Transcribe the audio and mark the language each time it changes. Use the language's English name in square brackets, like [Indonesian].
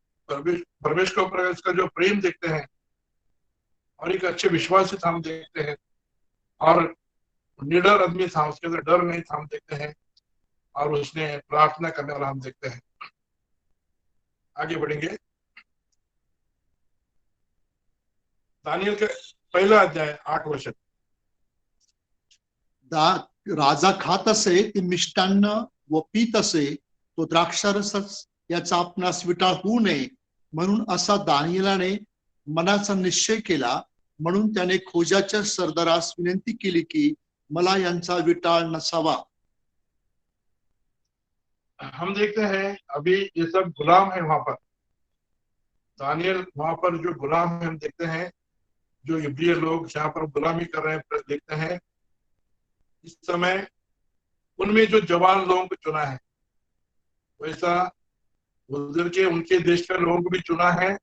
[Hindi] परमेश्वर के ऊपर उसका जो प्रेम देखते हैं और एक अच्छे विश्वासी था हम देखते हैं, और निडर आदमी था, उसके अंदर डर नहीं था हम देखते हैं, और उसने प्रार्थना करने वाला हम देखते हैं। आगे बढ़ेंगे। दानियल का पहला अध्याय 8 वचन। [Marathi] राजा खात असे ते मिष्टान्न व पीत असे, तो द्राक्षारसच याचा आपणास विटाळ होऊ नये म्हणून असा दानियेलाने मनाचा निश्चय केला. म्हणून त्याने खोजाच्या सरदारास विनंती केली की मला यांचा विटाळ नसावा. [Hindi] हम देखते हैं अभी ये सब गुलाम है वहां पर। दानियल वहां पर जो गुलाम है हम देखते हैं, जो इब्रिय लोग जहां पर गुलामी कर रहे हैं देखते हैं। इस समय उनमें जो जवान लोगों को चुना है, वैसा उधर के उनके देश के लोगों को भी चुना है।